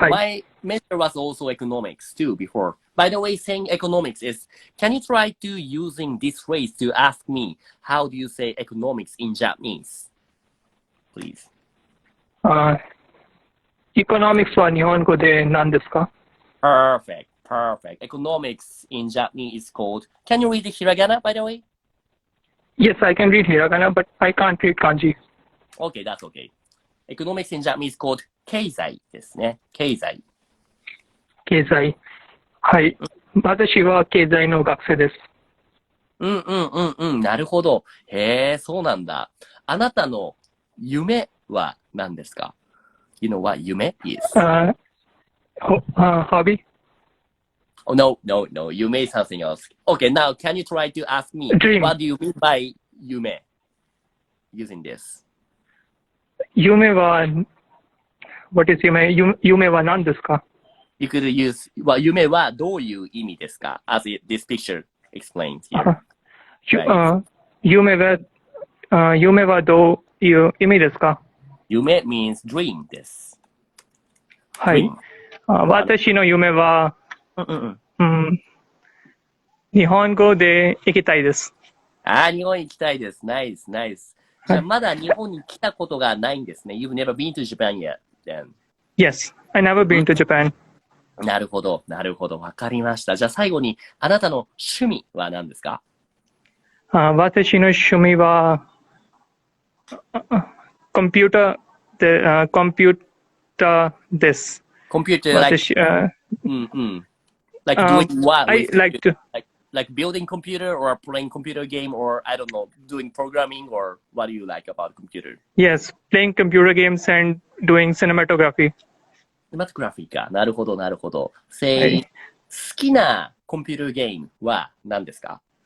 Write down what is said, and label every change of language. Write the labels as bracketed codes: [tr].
[en] My major was also economics too before. By the way, saying economics is, can you try to using this phrase to ask me, how do you say economics in Japanese? Please. [ja] Economics は日本語で何ですか？ [en] Perfect. Economics in Japanese is called, can you read the hiragana, by the way? Yes, I can read hiragana, but I can't read kanji. Okay, that's okay. Economics in Japanese is called [ja] 経済ですね。経済。経済。はい。私は経済の学生です。なるほど。へえ、そうなんだ。あなたの夢は何ですか？ [en] You know what 夢 is? Hobby? Oh, no. You made something else. Okay, now can you try to ask me, Dream. What do you mean by 夢 using this? [ja] 夢は、What is 夢は何ですか？ [en] You could use, well, [ja] 夢はどういう意味ですか？ [en] As this picture explains here. Right. [ja] 夢はどういう意味ですか？ [en] 夢 means dream [ja] です。はい。私の夢は、日本語で行きたいです。日本行きたいです。ナイス。じゃあまだ日本に来たことがないんですね。 [en] You've never been to Japan yet, then. Yes, I never been to Japan. [ja] なるほど。わかりました。じゃあ最後に、あなたの趣味は何ですか？私の趣味は、コンピューターです。コンピューター、 [en] like doing what? I like to. Like building computer or playing computer game or I don't know, doing programming or what do you like about computer? Yes, playing computer games and doing cinematography. Cinematography [ja] か。なるほど。 [en] Say, [ja] 好きなコンピューターゲームは何ですか？